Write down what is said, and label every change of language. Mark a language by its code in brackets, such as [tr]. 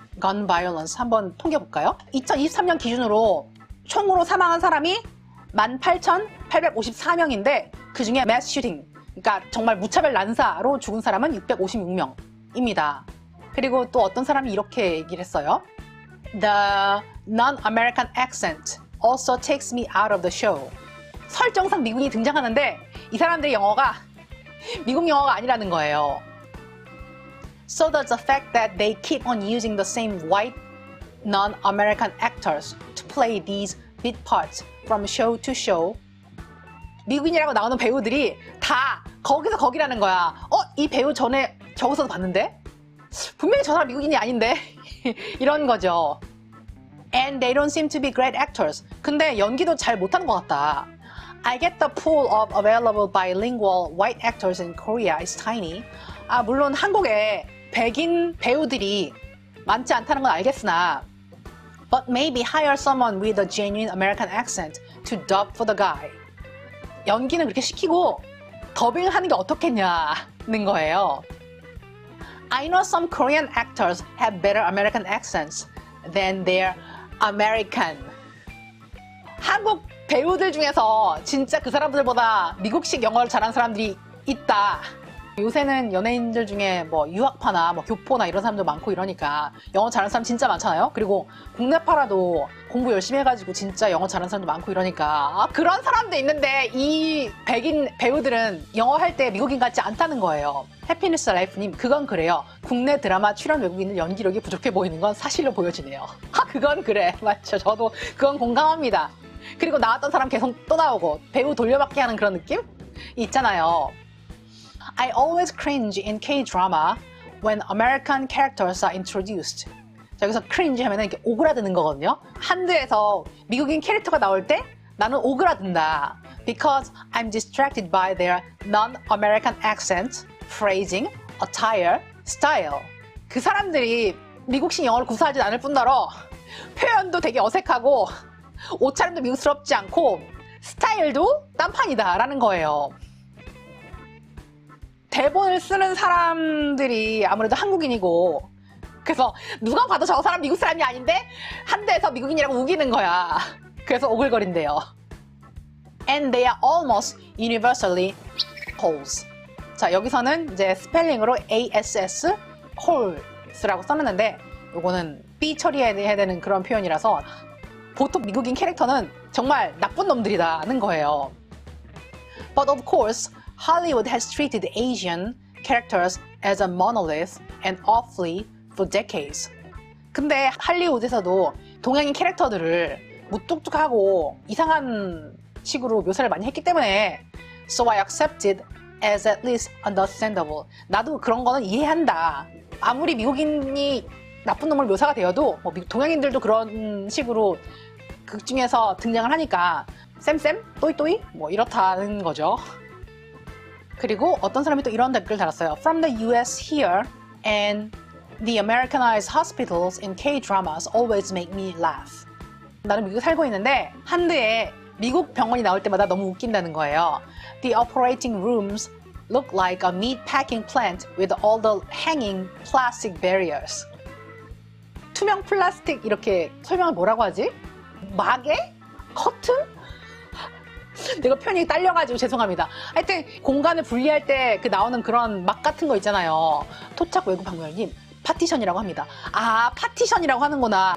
[ko] gun violence 한번 통계 볼까요? 2023년 기준으로 총으로 사망한 사람이 18,854명인데 그중에 mass shooting, 그러니까 정말 무차별 난사로 죽은 사람은 656명입니다. 그리고 또 어떤 사람이 이렇게 얘기를 했어요. [en] The non-American accent also takes me out of the show. [ko] 설정상 미국인이 등장하는데 이 사람들의 영어가 미국 영어가 아니라는 거예요. [en] So does the fact that they keep on using the same white non-American actors to play these bit parts from show to show. [ko] 미국인이라고 나오는 배우들이 다 거기서 거기라는 거야. 이 배우 전에 저기서도 봤는데? 분명히 저 사람 미국인이 아닌데? 이런 거죠. [en] And they don't seem to be great actors. [ko] 근데 연기도 잘 못하는 것 같다. [en] I get the pool of available bilingual white actors in Korea is tiny. [ko] 물론 한국에 백인 배우들이 많지 않다는 건 알겠으나 [en] But maybe hire someone with a genuine American accent to dub for the guy. [ko] 연기는 그렇게 시키고 더빙을 하는 게 어떻겠냐는 거예요. [en] I know some Korean actors have better American accents than their American. [ko] 한국 배우들 중에서 진짜 그 사람들보다 미국식 영어를 잘하는 사람들이 있다. 요새는 연예인들 중에 뭐 유학파나 뭐 교포나 이런 사람도 많고 이러니까 영어 잘하는 사람 진짜 많잖아요. 그리고 국내파라도 공부 열심히 해가지고 진짜 영어 잘하는 사람도 많고 이러니까 그런 사람도 있는데 이 백인 배우들은 영어 할 때 미국인 같지 않다는 거예요. 해피니스 라이프님, 그건 그래요. 국내 드라마 출연 외국인들 연기력이 부족해 보이는 건 사실로 보여지네요. 그건 그래. 맞죠. 저도 그건 공감합니다. 그리고 나왔던 사람 계속 또 나오고 배우 돌려받기 하는 그런 느낌? 있잖아요. [en] I always cringe in K-drama when American characters are introduced. [ko] 자, 여기서 cringe 하면 이렇게 오그라드는 거거든요. 한드에서 미국인 캐릭터가 나올 때 나는 오그라든다. [en] Because I'm distracted by their non-American accent, phrasing, attire, style. [ko] 그 사람들이 미국식 영어를 구사하지 않을 뿐더러 표현도 되게 어색하고 옷차림도 미국스럽지 않고 스타일도 딴판이다 라는 거예요. 대본을 쓰는 사람들이 아무래도 한국인이고 그래서 누가 봐도 저 사람 미국 사람이 아닌데 한대에서 미국인이라고 우기는 거야. 그래서 오글거린대요. [en] And they are almost universally holes. [ko] 자, 여기서는 이제 스펠링으로 ASS holes라고 써놨는데 요거는 B 처리해야 되는 그런 표현이라서 보통 미국인 캐릭터는 정말 나쁜 놈들이다는 거예요. [en] But of course, Hollywood has treated Asian characters as a monolith and awfully for decades. [ko] 근데 할리우드에서도 동양인 캐릭터들을 무뚝뚝하고 이상한 식으로 묘사를 많이 했기 때문에 [en] So I accepted as at least understandable. [ko] 나도 그런 거는 이해한다. 아무리 미국인이 나쁜 놈을 묘사가 되어도 뭐 동양인들도 그런 식으로 극 중에서 등장을 하니까 쌤쌤? 또이또이? 뭐 이렇다는 거죠. 그리고 어떤 사람이 또 이런 댓글 달았어요. [en] From the US here and the Americanized hospitals in K-dramas always make me laugh. [ko] 나는 미국에 살고 있는데 한드에 미국 병원이 나올 때마다 너무 웃긴다는 거예요. [en] The operating rooms look like a meat packing plant with all the hanging plastic barriers. [ko] 투명 플라스틱 이렇게 설명을 뭐라고 하지? 마개? 커튼? 내가 표현이 딸려가지고 죄송합니다. 하여튼 공간을 분리할 때 그 나오는 그런 막 같은 거 있잖아요. 토착 외국 방문님 파티션이라고 합니다. 아, 파티션이라고 하는구나.